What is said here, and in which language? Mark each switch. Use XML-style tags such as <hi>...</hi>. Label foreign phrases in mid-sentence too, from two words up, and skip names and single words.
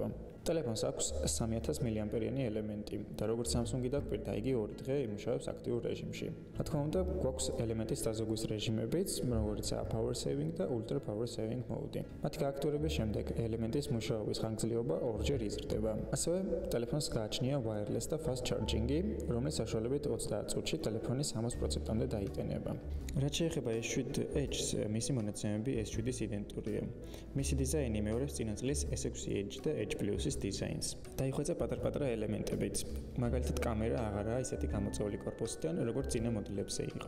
<ka>ტელეფონს აქვს 3000 მAh-იანი ელემენტი და როგორც Samsung-ი დაგვირდა, იგი 2 დღე იმუშავებს აქტიურ რეჟიმში. რა თქმა უნდა, გვაქვს ელემენტის დაზოგვის რეჟიმებიც, როგორიცაა</ka> <en>Power Saving</en> <ka>და</ka> <en>Ultra Power Saving mode.</en> <ka>მათი გააქტიურების შემდეგ ელემენტის მუშაობის ხანგრძლივობა 2-ჯერ იზრდება. ასევე ტელეფონს გააჩნია wireless და</ka> <en>fast charging-ი,</en> <ka>რომლის საშუალებით 30 წუთში ტელეფონი 60%-მდე დაიტენება. რაც შეეხება S7 Edge-ს, მისი მონაცემები S7-ის იდენტურია. მისი დიზაინი მეორებს წინა წლის S6 Edge და Edge Plus-ის დიზაინს. დაიხვეწა პატარ-პატარა ელემენტებიც. მაგალითად, კამერა აღარაა ისეთი გამოწვეული корпуსიდან, როგორც წინა მოდელებზე იყო.</ka>